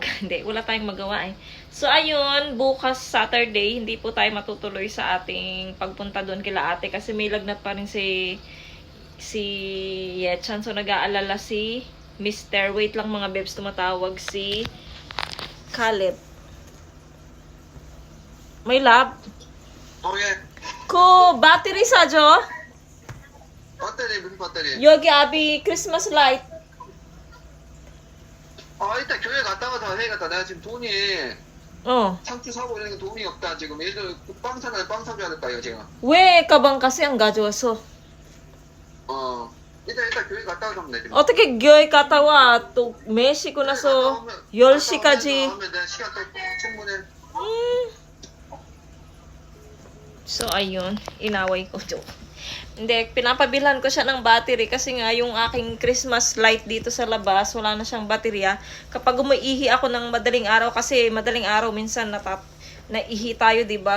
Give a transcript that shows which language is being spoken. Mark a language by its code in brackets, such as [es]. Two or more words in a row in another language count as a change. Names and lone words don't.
[tl] Hindi, wala tayong magawa eh. So, ayun, bukas Saturday, hindi po tayo matutuloy sa ating pagpunta doon kila ate kasi may lagnat pa rin si Yechan. So, nag-aalala si Mr. Wait lang mga bebs, tumatawag si Caleb. May lab? [en] Oh yeah. [ko] Ko battery 사줘. 배터리 무슨 배터리? 여기 아비 [en] Christmas light. [ko] 일단 교회 갔다 와서 해야겠다. 내가 지금 돈이 상추 사고 이런 게 돈이 없다. 지금 예를 빵 사면 빵 사줘야 될까 이거 지금. 왜 가방 kasi 안 가져왔어? 일단 교회 갔다 와서 하면 되지. 어떻게 교회 갔다 와? 또 매시고 나서 10시까지. 하면 내가 시간 또 충분해. [tl] So, ayun. Inaway ko. Hindi, pinapabilhan ko siya ng battery kasi nga yung aking Christmas light dito sa labas, wala na siyang baterya. Kapag umiihi ako ng madaling araw, kasi madaling araw minsan naihi tayo, diba?